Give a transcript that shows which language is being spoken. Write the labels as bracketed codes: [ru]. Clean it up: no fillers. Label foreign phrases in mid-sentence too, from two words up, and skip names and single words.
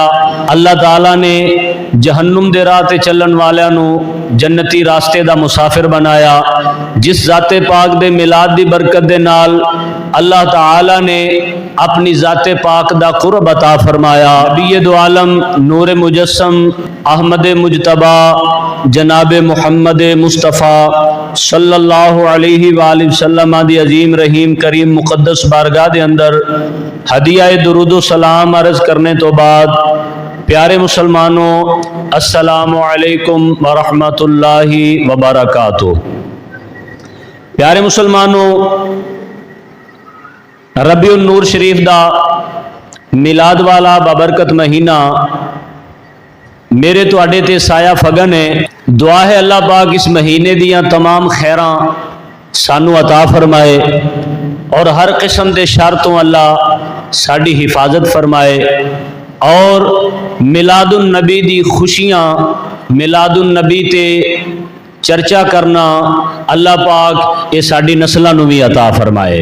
[pa] اللہ تعالیٰ نے جہنم دے راہ تے چلن والیاں نوں جنتی رستے دا مسافر بنایا. جس ذاتِ پاک دے میلاد دی برکت دے نال اللہ تعالیٰ نے اپنی ذاتِ پاک دا قرب عطا فرمایا. نبی دو عالم نور مجسم احمد مجتبیٰ جناب محمد مصطفیٰ [ar] صلى الله عليه وسلم [pa] دی عظیم رحیم کریم مقدس بارگاہ دے اندر ہدیہ درود و سلام عرض کرنے تو بعد پیارے مسلمانو, [ar] السلام عليكم ورحمة الله وبركاته. [pa] پیارے مسلمانو، ربیع النور شریف دا میلاد والا بابرکت مہینہ میرے تہاڈے تے سایہ فگن ہے. دعا ہے اللہ پاک اس مہینے دیاں تمام خیراں سانوں عطا فرمائے اور ہر قسم کے شر تو اللہ ساڈی حفاظت فرمائے اور میلاد النبی دی خوشیاں، میلاد النبی تے چرچا کرنا اللہ پاک یہ ساڈی نسلوں نوں بھی عطا فرمائے.